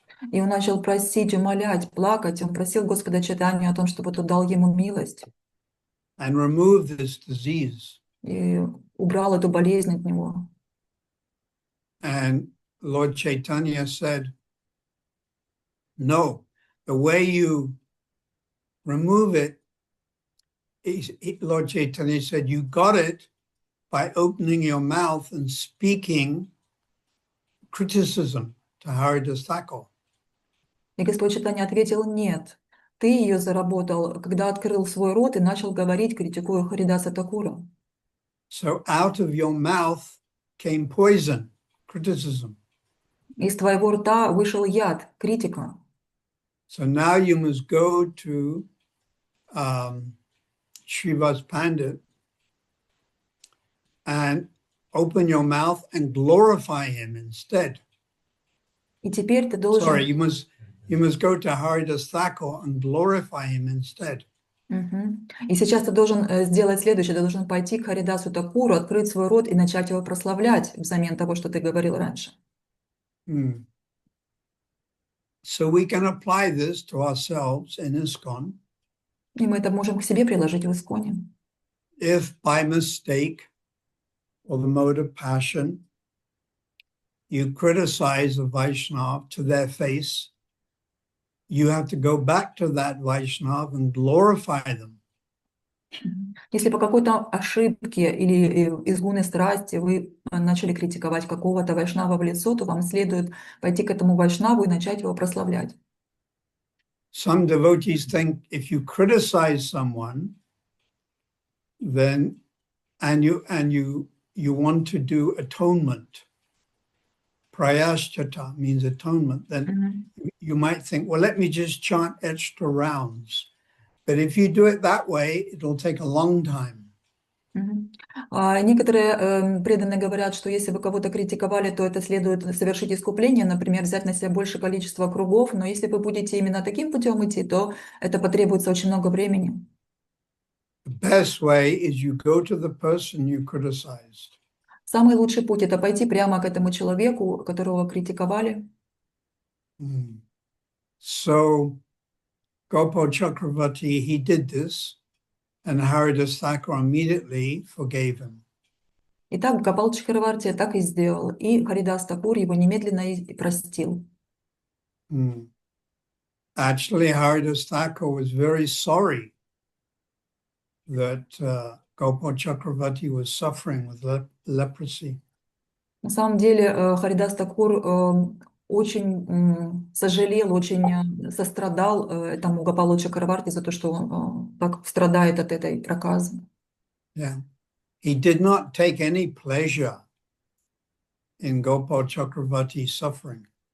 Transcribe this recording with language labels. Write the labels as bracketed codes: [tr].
[ru] И он начал просить, умолять, плакать. Он просил Господа Чайтанью о том, чтобы тот дал ему милость [en] And remove this disease. [ru] и убрал эту болезнь от него. [en] And Lord Chaitanya said, no, the way you remove it, Lord Chaitanya said, you got it by opening your mouth and speaking criticism to Haridas Thakur. [ru] И Господь Чайтанья ответил: нет, ты ее заработал, когда открыл свой рот и начал говорить, критикуя Харидаса Такура. [en] So out of your mouth came poison, criticism. [ru] Из твоего рта вышел яд, критика. [en] So now you must go to Srivas Pandit and open your mouth and glorify him instead. [ru] И теперь ты должен... [en] Sorry, you must go to Haridas Thakur and glorify him instead. [ru] И сейчас ты должен сделать следующее. Ты должен пойти к Харидасу Такуру, открыть свой рот и начать его прославлять взамен того, что ты говорил раньше. [en] So we can apply this to ourselves in ISKCON. [ru] И мы это можем к себе приложить в Исконе. [en] If by mistake or the mode of passion you criticize a Vaishnava to their face, you have to go back to that Vaishnava and glorify them. [ru] Если по какой-то ошибке или из гуны страсти вы начали критиковать какого-то вайшнава в лицо, то вам следует пойти к этому вайшнаву и начать его прославлять. [en] Some devotees think if you criticize someone, then and you want to do atonement, prayaschata means atonement, then you might think, well, let me just chant extra rounds. But if you do it that way, it'll take a long time. [ru] Некоторые преданные говорят, что если вы кого-то критиковали, то это следует совершить искупление, например, взять на себя большее количество кругов, но если вы будете именно таким путем идти, то это потребуется очень много времени. [en] The best way is you go to the person you criticized. [ru] Самый лучший путь – это пойти прямо к этому человеку, которого критиковали. [en] So Gopal Chakravarti, he did this, and Haridas Thakur immediately forgave him. [ru] Итак, Гопал Чакраварти так и сделал, и Харидас Такур его немедленно и простил. [en] Actually, Haridas Thakur was very sorry that Gopal Chakravarti was suffering with leprosy. [ru] На самом деле Харидас Такур очень сожалел, очень сострадал этому Гопалу Чакраварти за то, что он так страдает от этой проказы. [en] Yeah. He did not take any pleasure in Gopal Chakravarti's suffering.